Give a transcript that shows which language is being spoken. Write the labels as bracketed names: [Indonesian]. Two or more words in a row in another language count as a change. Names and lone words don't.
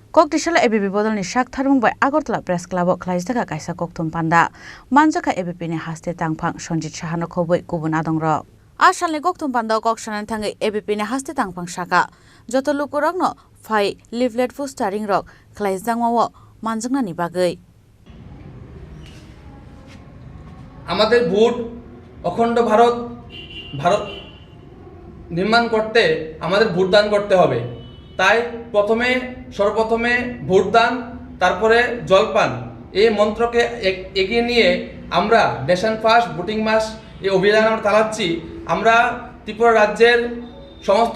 [Kok Borok] Koktishala ABP bodolni shak tharmung bai Agartala Press Club khlaisaka kaisa kokthum panda manjaka ABP ni haste tangphang Sonjit Sahano khoboi kubun adongrok asalni kokthum panda koksanan thangai ABP ni haste tangphang saka joto lukurokno phai leaflet postering rok khlaisjangmao manjangna ni bagai [Bangla] আমাদের ভোট অখণ্ড ভারত নির্মাণ করতে আমাদের ভোটদান করতে হবে তাই সর্বপ্রথমে ভোটদান তারপরে জলপান এই মন্ত্রকে এগিয়ে নিয়ে আমরা নেশন ফার্স্ট ভোটিং মাস এই অভিযান আমরা চালাচ্ছি আমরা ত্রিপুরা রাজ্যের সমস্ত